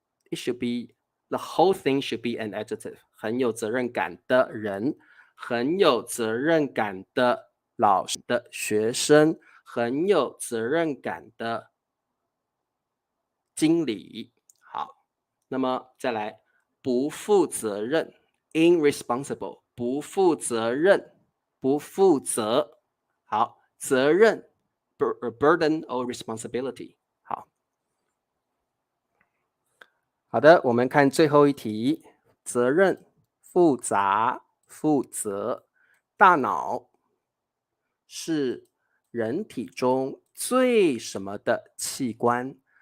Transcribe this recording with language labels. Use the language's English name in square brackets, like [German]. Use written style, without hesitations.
[English] It should be the whole thing should be an adjective， [Chinese] 很有责任感的人，很有责任感的老师的学生，很有责任感的经理。好，那么再来，不负责任 ，irresponsible， 不负责任，不负责。好，责任 burden or responsibility。好，好的，我们看最后一题，责任、复杂、负责。大脑是人体中最什么的器官？